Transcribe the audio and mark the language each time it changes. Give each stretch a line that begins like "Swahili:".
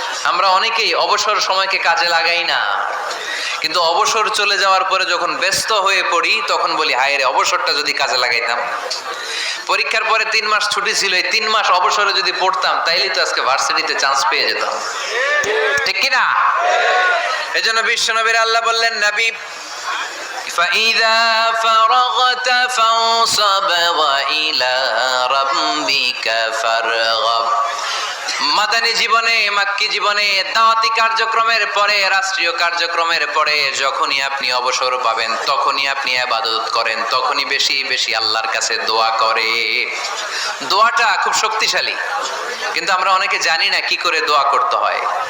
Bangla: আমরা অনেকেই অবসর সময়কে কাজে লাগাই না, কিন্তু অবসর চলে যাওয়ার পরে যখন ব্যস্ত হয়ে পড়ি তখন বলি হায় রে অবসরটা যদি কাজে লাগাইতাম। পরীক্ষার পরে 3 মাস ছুটি ছিল, এই 3 মাস অবসরে যদি পড়তাম তাইলে তো আজকে ভার্সিটিতে চান্স পেয়ে যেতাম, ঠিক কি না? এজন্য বিশ্বনবীর আল্লাহ বললেন নবী
Arabic: فَإِذَا فَرَغْتَ فَانصَبْ وَإِلَى رَبِّكَ فَارْغَب।
Bangla: মাদানী জীবনে, মাক্কি জীবনে, দাওয়াতি কার্যক্রমের পরে, রাষ্ট্রীয় কার্যক্রমের পরে যখনই আপনি অবসর পাবেন তখনই আপনি ইবাদত করেন, তখনই বেশি বেশি আল্লাহর কাছে দোয়া করে। দোয়াটা খুব শক্তিশালী, কিন্তু আমরা অনেকে জানি না কি করে দোয়া করতে হয়।